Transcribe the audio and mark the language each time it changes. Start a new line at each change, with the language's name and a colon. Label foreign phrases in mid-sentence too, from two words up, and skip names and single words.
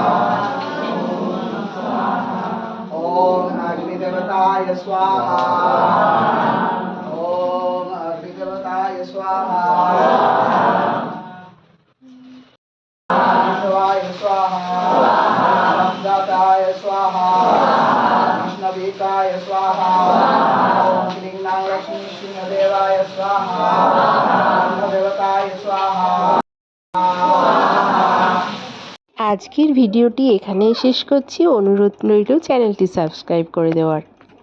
Sanskrit: ॐ अग्निदेवताय स्वाहा ॐ अग्निदेवताय स्वाहा विष्णवाय स्वाहा दाताय स्वाहा विष्णवीकाय स्वाहा ॐ क्लीं लक्ष्मी सिंहदेवाय स्वाहा देवताय स्वाहा।
Bangla: আজকের ভিডিওটি এখানেই শেষ করছি। অনুরোধ রইল চ্যানেলটি সাবস্ক্রাইব করে দেওয়ার।